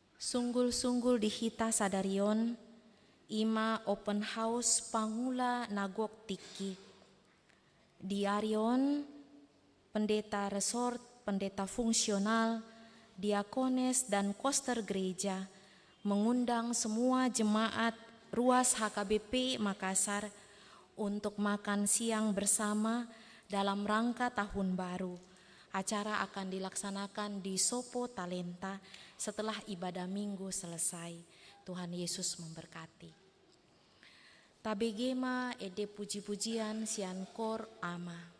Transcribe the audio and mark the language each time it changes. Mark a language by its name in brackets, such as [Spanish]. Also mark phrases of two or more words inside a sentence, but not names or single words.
[Batak Toba] Sunggul-sunggul di hita sadarion, ima [English] open house [Batak Toba] pangula nagok tiki. [Indonesian] Diarion, pendeta resort, pendeta fungsional, diakones dan koster gereja mengundang semua jemaat Ruas HKBP Makassar untuk makan siang bersama dalam rangka tahun baru. Acara akan dilaksanakan di Sopo Talenta setelah ibadah minggu selesai. Tuhan Yesus memberkati. [Batak Toba] Tabegema ede puji-pujian sian kor ama.